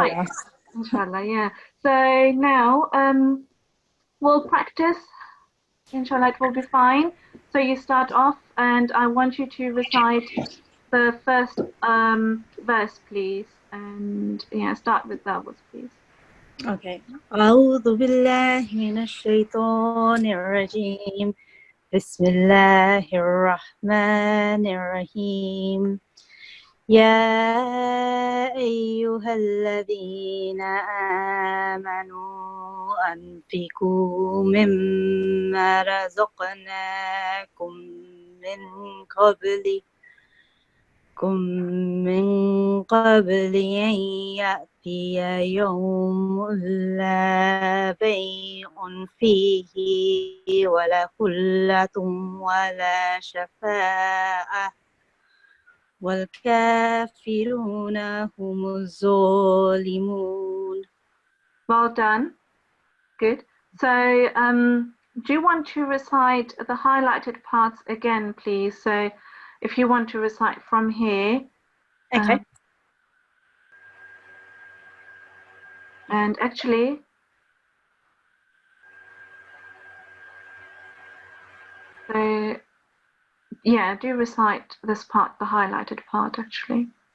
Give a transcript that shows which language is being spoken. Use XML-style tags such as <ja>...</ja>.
<en>Right. Inshallah, yeah. So now we'll practice. Inshallah, it will be fine. So you start off and I want you to recite the first verse, please. And yeah, start with that one, please. Okay.</en> <ar>أعوذ بالله من الشيطان الرجيم. بسم الله الرحمن الرحيم. يا أيها الذين آمنوا أنفقوا مما رزقناكم من قبل أن يأتي يوم لا بيع فيه ولا خلة ولا شفاعة والكافرون هم الظالمون.</ar> <en>Well done. Good. So do you want to recite the highlighted parts again, please? So if you want to recite from here. Okay. And actually, so yeah, do recite this part, the highlighted part, actually.</en>